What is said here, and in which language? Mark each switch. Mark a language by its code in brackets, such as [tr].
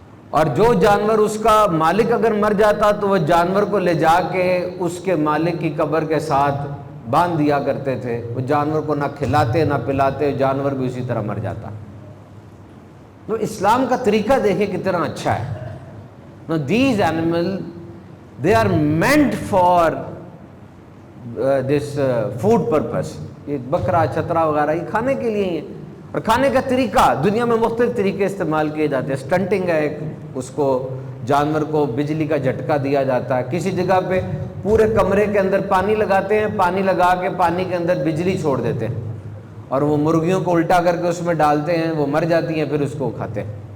[ur] اور جو جانور اس کا مالک اگر مر جاتا تو وہ جانور کو لے جا کے اس کے مالک کی قبر کے ساتھ باندھ دیا کرتے تھے. وہ جانور کو نہ کھلاتے نہ پلاتے, جانور بھی اسی طرح مر جاتا. تو اسلام کا طریقہ دیکھیں کتنا اچھا ہے. [en] Now these animals, they are meant for this food purpose. [ur] یہ بکرا, چترا وغیرہ یہ کھانے کے لیے ہی ہیں. اور کھانے کا طریقہ دنیا میں مختلف طریقے استعمال کیے جاتے ہیں. سٹنٹنگ ہے ایک, اس کو جانور کو بجلی کا جھٹکا دیا جاتا ہے. کسی جگہ پہ پورے کمرے کے اندر پانی لگاتے ہیں, پانی لگا کے پانی کے اندر بجلی چھوڑ دیتے ہیں, اور وہ مرغیوں کو الٹا کر کے اس میں ڈالتے ہیں, وہ مر جاتی ہیں, پھر اس کو کھاتے ہیں.